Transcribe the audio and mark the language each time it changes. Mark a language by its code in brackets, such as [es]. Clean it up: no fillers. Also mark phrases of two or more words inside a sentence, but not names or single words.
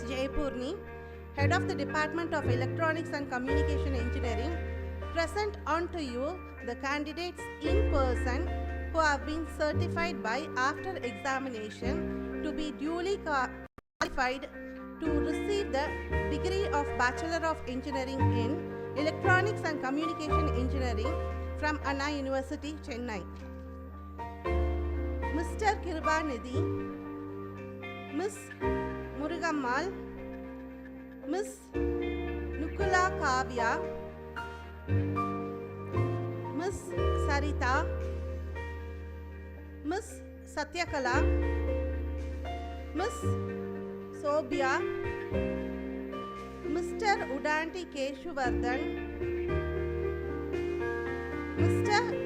[en] Jayapurni, Head of the Department of Electronics and Communication Engineering, present unto you the candidates in person who have been certified by after examination to be duly qualified to receive the degree of Bachelor of Engineering in Electronics and Communication Engineering from Anna University, Chennai. Mr. Kirubanidhi, Ms. Murugammal, Ms. Nukula Kavya, Ms. Sarita, Ms. Satyakala, Ms. Sobhya, Mr. Udanti Keshuvardhan, Mr.